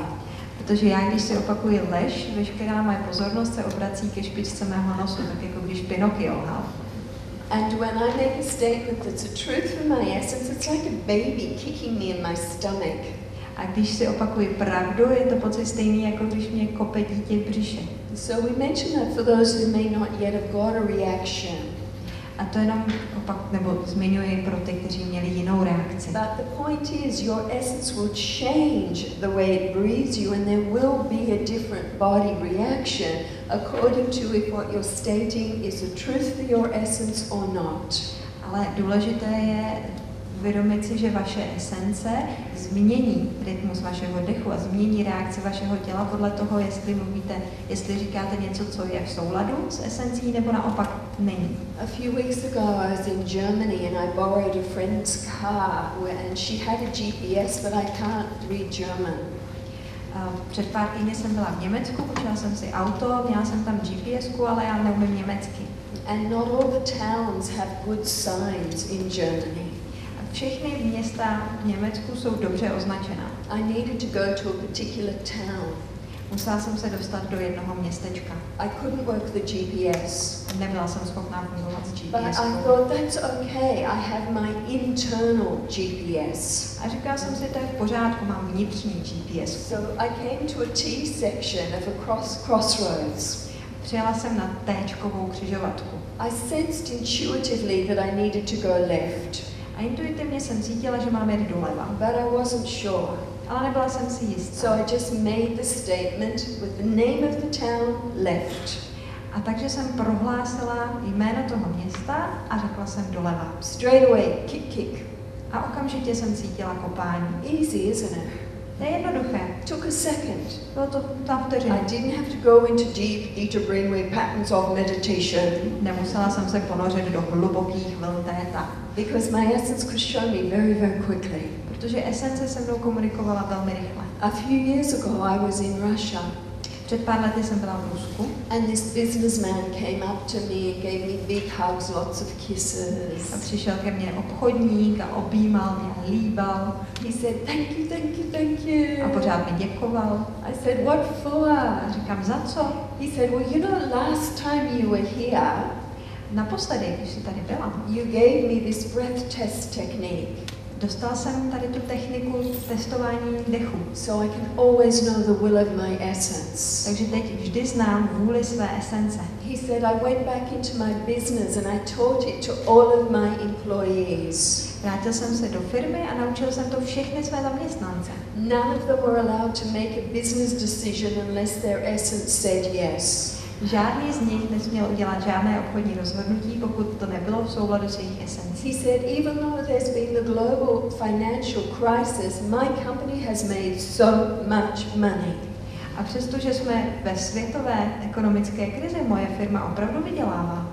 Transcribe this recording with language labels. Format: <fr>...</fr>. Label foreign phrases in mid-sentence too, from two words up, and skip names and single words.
<cs>Protože já, když si opakuji lež, veškerá moje pozornost se obrací ke špičce mého nosu, tak jako když Pinocchio lhal.</cs> <en>And when I make a statement that's a truth for my essence, it's like a baby kicking me in my stomach.</en> <cs>A když si opakuji pravdu, je to pocit stejný, jako když mě kope dítě v břiše.</cs> <en>So we mention that for those who may not yet have got a reaction.</en> <cs>A to jenom zmiňuji pro ty, kteří měli jinou reakci.</cs> <en>But the point is, your essence will change the way it breathes you, and there will be a different body reaction according to if what you're stating is the truth for your essence or not.</en> <cs>Ale důležité je uvědomit si, že vaše esence změní rytmus vašeho dechu a změní reakci vašeho těla podle toho, jestli říkáte něco, co je v souladu s esencí, nebo naopak není.</cs> <en>A few weeks ago I was in Germany and I borrowed a friend's car and she had a GPS but I can't read German.</en> <cs>Před pár týdny jsem byla v Německu, půjčila jsem si auto, měla jsem tam GPSku, ale já neumím německy.</cs> <en>And not all the towns have good signs in Germany.</en> <cs>Všechny města v Německu jsou dobře označená.</cs> <en>I needed to go to a particular town.</en> <cs>Musela jsem se dostat do jednoho městečka.</cs> <en>I couldn't work the GPS.</en> <cs>Nebyla jsem schopná fungovat s</cs> <en>But</en> <cs>GPS.</cs> <en>I thought that's okay. I have my internal GPS.</en> <cs>A říkala jsem si, to je v pořádku, mám vnitřní GPS.</cs> <en>So I came to a T section of a crossroads.</en> <cs>Přijela jsem na T-čkovou křižovatku.</cs> <en>I sensed intuitively that I needed to go left.</en> <cs>A intuitivně jsem cítila, že mám jít doleva.</cs> <en>But I wasn't sure.</en> <cs>Ale nebyla jsem si jistá.</cs> <en>So I just made the statement with the name of the town left.</en> <cs>A takže jsem prohlásila jméno toho města a řekla jsem doleva.</cs> <en>Straight away, kick, kick.</en> <cs>A okamžitě jsem cítila kopání.</cs> <en>Easy, isn't it?</en> <cs>To je jednoduché.</cs> <en>Took a second.</en> <cs>Bylo to ta vteřina.</cs> <en>I didn't have to go into deep theta brainwave patterns of meditation.</en> <cs>Nemusela jsem se ponořit do hlubokých vln téta.</cs> <en>Because my essence could show me very, very quickly.</en> <cs>Protože esence se mnou komunikovala velmi rychle.</cs> <en>A few years ago I was in Russia.</en> <cs>Před pár lety jsem byla v Rusku.</cs> <en>And this businessman came up to me and gave me big hugs, lots of kisses.</en> <cs>A přišel ke mně obchodník a objímal mě a líbal.</cs> <en>He said, thank you, thank you, thank you.</en> <cs>A pořád mi děkoval.</cs> <en>I said, what for?</en> <cs>A říkám, za co?</cs> <en>He said, well, you know, last time you were here,</en> <cs>naposledy, když jsi tady byla,</cs> <en>you gave me this breath test technique.</en> <cs>Dostal jsem tady tu techniku testování dechu.</cs> <en>So I can always know the will of my essence.</en> <cs>Takže teď vždy znám vůli své esence.</cs> <en>He said, I went back into my business and I taught it to all of my employees.</en> <cs>Vrátil jsem se do firmy a naučil jsem to všechny své zaměstnance.</cs> <en>None of them were allowed to make a business decision unless their essence said yes.</en> <cs>Žádný z nich nesměl udělat žádné obchodní rozhodnutí, pokud to nebylo v souladu s jejich esencí.</cs> <en>He said, even though there's been the global financial crisis, my company has made so much money.</en> <cs>A přestože jsme ve světové ekonomické krizi, moje firma opravdu vydělává.</cs>